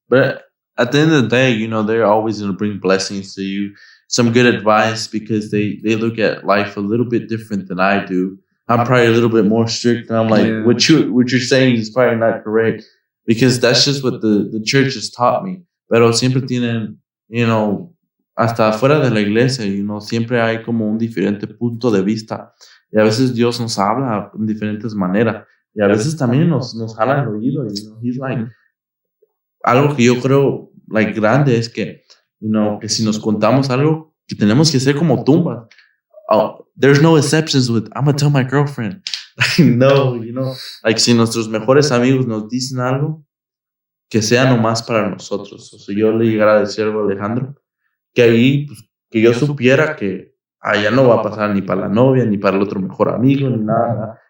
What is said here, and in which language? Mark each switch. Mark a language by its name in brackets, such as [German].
[English] But at the end of the day, they're always going to bring blessings to you, some good advice, because they look at life a little bit different than I do. I'm probably a little bit more strict, and I'm like, what you're saying is probably not correct, because that's just what the church has taught me. [Spanish] Pero siempre tienen, hasta afuera de la iglesia, siempre hay como un diferente punto de vista. Y a veces Dios nos habla en diferentes maneras. Y a veces también nos jala el oído. [English] He's like, [Spanish] algo que yo creo grande es que, que si nos contamos algo, que tenemos que ser como tumbas. [English] Oh, there's no exceptions with, I'm going to tell my girlfriend. [Spanish] No, si nuestros mejores amigos nos dicen algo, que sea nomás para nosotros. O sea, yo le llegara a decir algo a Alejandro, que ahí, pues, que yo supiera que allá no va a pasar ni para la novia, ni para el otro mejor amigo, ni nada.